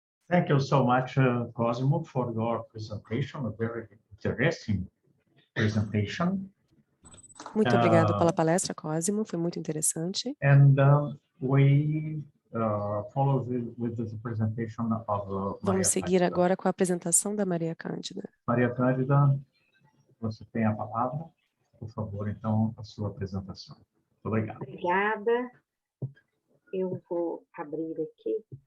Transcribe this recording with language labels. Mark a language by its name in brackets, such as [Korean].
[English] Thank you so much, Cosimo, for your presentation, a very interesting presentation. [Portuguese] Muito obrigado pela palestra, Cosimo, foi muito interessante. [English] And we follow with the presentation of Maria [Portuguese] Vamos seguir [English] Cândida. [Portuguese] agora com a apresentação da Maria Cândida. Maria Cândida, você tem a palavra. Por favor, então, a sua apresentação. Muito obrigado. Obrigada. Eu vou abrir aqui.